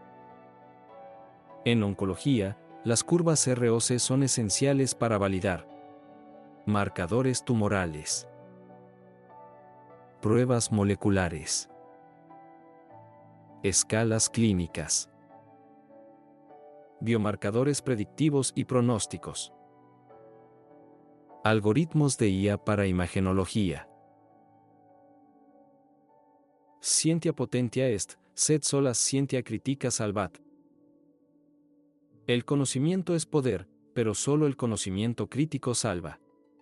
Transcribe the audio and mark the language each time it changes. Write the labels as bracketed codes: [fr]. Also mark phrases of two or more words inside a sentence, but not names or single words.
[es] En oncología, las curvas ROC son esenciales para validar marcadores tumorales, pruebas moleculares, escalas clínicas, biomarcadores predictivos y pronósticos. Algoritmos de IA para imagenología. [la] Scientia potentia est, sed sola scientia critica salvat. [es] El conocimiento es poder, pero solo el conocimiento crítico salva.